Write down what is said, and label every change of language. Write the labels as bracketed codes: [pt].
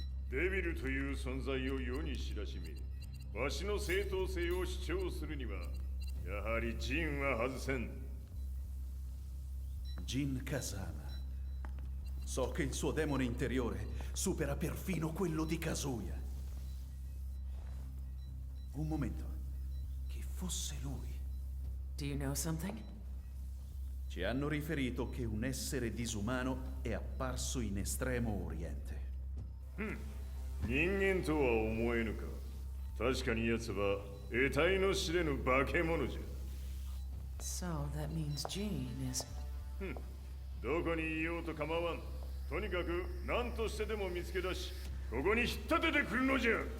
[ja] Devil という存在を世に知らしめ、わしの正当性を主張するには、やはりジンは外せん。 [it] Jin Kazama. So che il suo demone interiore supera perfino quello di Kazuya. Un momento. Che fosse lui. [en] Do you know something? [it] Ci hanno riferito che un essere disumano è apparso in Estremo Oriente. [ja] 人間とは思えぬか。確かに奴は得体の知れぬ化け物じゃ。 [en] So that means Jean is... [ja] どこにいようと構わん。とにかく何としてでも見つけ出し、ここに引っ立ててくるのじゃ。